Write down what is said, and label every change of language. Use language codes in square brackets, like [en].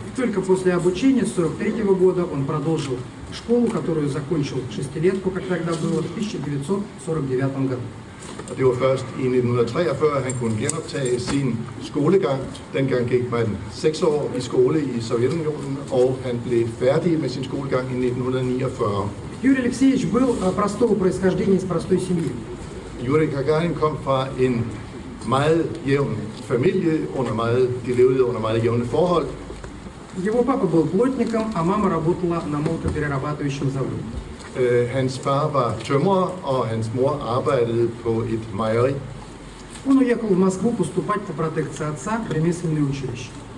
[ru] Только после обучения с 1943 года он продолжил школу, которую закончил шестилетку, как тогда было, в 1949 году. [da] Og det var først i 1943, at han kunne genoptage sin skolegang. Dengang gik man 6 år i skole i Sovjetunionen, og han blev færdig med sin skolegang i 1949. [ru] Юрий Алексеевич был простого происхождения из простой семьи. [da] Yuri Gagarin kom fra en meget jævn familie, de levede under meget jævne forhold. [ru] Его папа был плотником, а мама работала на молокоперерабатывающем заводе. [da] Hans far var tømrer, og hans mor arbejdede på et mejeri. [ru] Он уехал в Москву поступать по протекции отца в ремесленное училище.